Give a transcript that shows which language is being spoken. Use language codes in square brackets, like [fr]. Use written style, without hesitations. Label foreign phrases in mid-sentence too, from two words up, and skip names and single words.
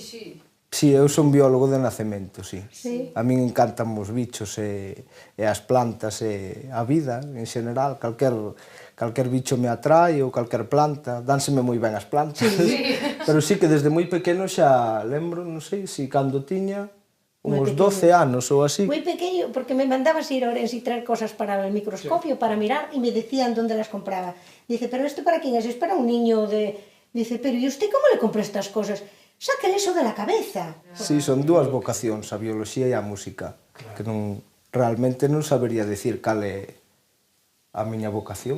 [gl] Sí, eu son biólogo de nacemento, sí. A min encantan os bichos e as plantas e a vida en xeral, calquer bicho me atrae ou calquer planta, dánseme moi ben as plantas. Pero sí que desde moi pequeno xa lembro, non sei, si cando tiña uns 12 anos ou así. [es] Moi pequeño, porque me mandabas ir a Ourense y traer cosas para el microscopio, para mirar, y me decían dónde las compraba. Dice, pero ¿esto para quién es? Es para un niño de... Dice, pero ¿y usted cómo le compró estas cosas? Sáquele eso de la cabeza. [gl] Sí, son 2 vocacións, a bioloxía e a música, que realmente non sabería decir cal é a miña vocación.